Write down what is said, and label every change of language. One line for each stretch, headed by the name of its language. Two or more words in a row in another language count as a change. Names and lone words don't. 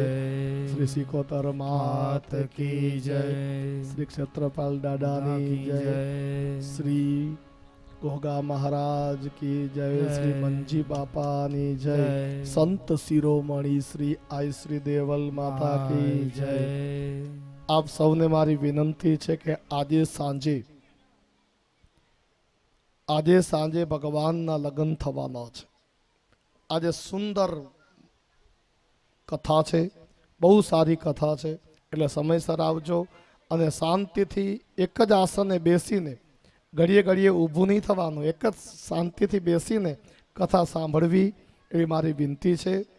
Hindi: श्री सिकोतर मात की जय।
Gujarati: શ્રી ક્ષેત્રપાલ દાદાની જય।
Hindi: श्री गोगा महाराज की जय।
Gujarati: શ્રી મંજી બાપાની જય।
Hindi: संत शिरोमणि श्री आई श्री देवल माता की जय।
Gujarati: આપ સૌને મારી વિનંતી છે કે આજે સાંજે ભગવાનના લગ્ન થવાના છે। આજે સુંદર કથા છે, બહુ સારી કથા છે, એટલે સમયસર આવજો અને શાંતિથી એક જ આસને બેસીને ઘડીએ ઘડીએ ઊભું નહીં થવાનું, એક જ શાંતિથી બેસીને કથા સાંભળવી એવી મારી વિનંતી છે।